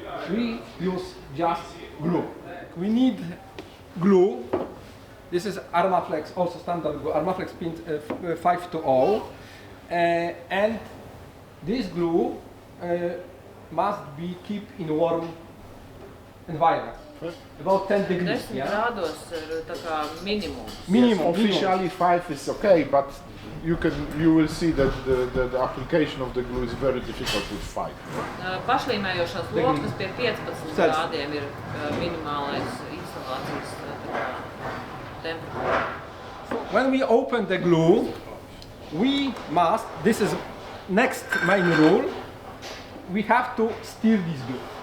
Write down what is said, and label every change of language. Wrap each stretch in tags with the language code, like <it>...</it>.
<en>We use just glue. We need glue. This is Armaflex, also standard glue, Armaflex pin 520. And this glue must be kept in warm environment. About 10 degrees.</en> <lv>10 grādos ir tā kā minimums.</lv> <en>Yes, officially 5 is okay, but you will see that the application of the glue is very difficult with 5.</en> <lv>Pašlīmējošās loksnes pie 15 grādiem ir minimālais izolācijas temperatūra.</lv> <en>When we open the glue, we must, this is next main rule, we have to stir this glue.</en>